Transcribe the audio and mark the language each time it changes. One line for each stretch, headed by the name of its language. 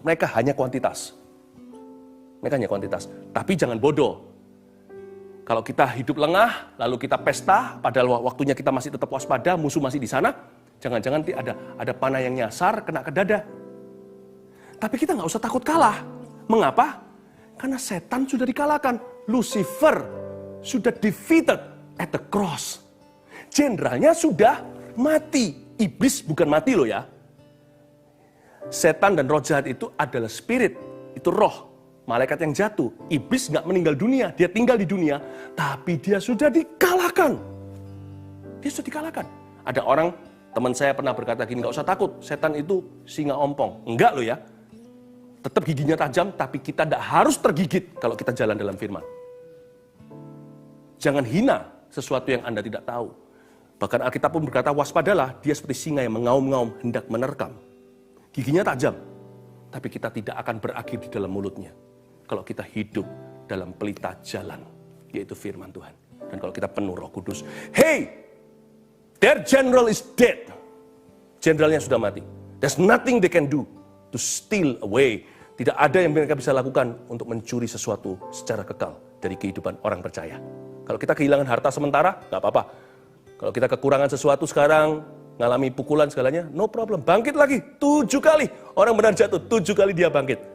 Indonesian: Mereka hanya kuantitas. Mereka hanya kuantitas. Tapi jangan bodoh. Kalau kita hidup lengah, lalu kita pesta, padahal waktunya kita masih tetap waspada, musuh masih di sana, jangan-jangan ada panah yang nyasar, kena ke dada. Tapi kita nggak usah takut kalah. Mengapa? Karena setan sudah dikalahkan.
English: Lucifer
Indonesian: sudah
English: defeated at the cross.
Indonesian: Jenderalnya sudah mati. Iblis bukan mati loh ya. Setan dan roh jahat itu adalah spirit, itu roh. Malaikat yang jatuh, iblis nggak meninggal dunia, dia tinggal di dunia, tapi dia sudah dikalahkan. Dia sudah dikalahkan. Ada orang, teman saya pernah berkata gini, nggak usah takut, setan itu singa ompong. Enggak loh ya, tetap giginya tajam, tapi kita tidak harus tergigit kalau kita jalan dalam firman. Jangan hina sesuatu yang Anda tidak tahu. Bahkan Alkitab pun berkata, waspadalah, dia seperti singa yang mengaum-ngaum, hendak menerkam. Giginya tajam, tapi kita tidak akan berakhir di dalam mulutnya. Kalau kita hidup dalam pelita jalan, yaitu firman Tuhan. Dan kalau kita penuh Roh Kudus,
English: hey, their general is dead.
Indonesian: Jenderalnya sudah mati.
English: There's nothing they can do to steal away.
Indonesian: Tidak ada yang mereka bisa lakukan untuk mencuri sesuatu secara kekal dari kehidupan orang percaya. Kalau kita kehilangan harta sementara, nggak apa-apa. Kalau kita kekurangan sesuatu sekarang, ngalami pukulan segalanya,
English: no problem.
Indonesian: Bangkit lagi, 7 kali. Orang benar jatuh, 7 kali dia bangkit.